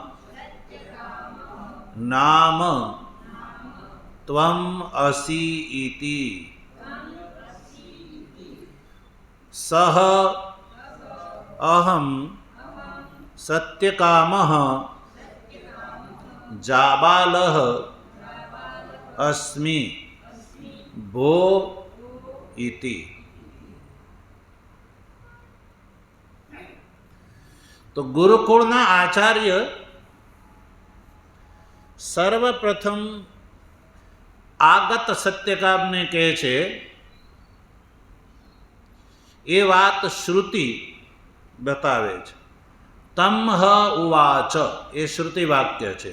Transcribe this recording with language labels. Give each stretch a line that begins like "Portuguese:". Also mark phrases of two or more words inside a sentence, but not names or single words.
Sanskrit: नाम त्वम असि इति सह अहम सत्यकामः जाबालः अस्मि भो इति.
Gujarati: તો ગુરુકુળના આચાર્ય સર્વપ્રથમ આગત સત્યકામને કહે છે એ વાત શ્રુતિ બતાવે છે.
Sanskrit: તમ હ ઉવાચ
Gujarati: એ શ્રુતિ વાક્ય છે.